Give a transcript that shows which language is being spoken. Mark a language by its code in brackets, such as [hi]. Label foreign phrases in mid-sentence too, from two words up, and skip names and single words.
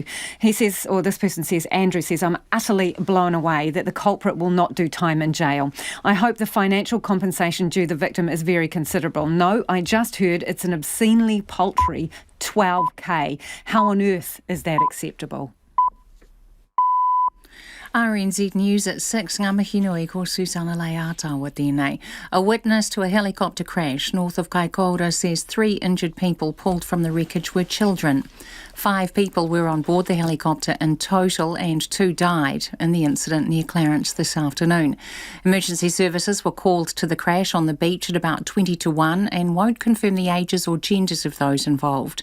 [en] He says, or this person says, Andrew says, "I'm utterly blown away that the culprit will not do time in jail. I hope the financial compensation due the victim is very considerable. No, I just heard it's an obscenely paltry 12K. How on earth is that acceptable?" RNZ News at 6, [mi] ngā mihi nui ko Susana Leata tēnei. [en] A witness to a helicopter crash north of Kaikoura says 3 injured people pulled from the wreckage were children. 5 people were on board the helicopter in total and 2 died in the incident near Clarence this afternoon. Emergency services were called to the crash on the beach at about 20 to 1 and won't confirm the ages or genders of those involved.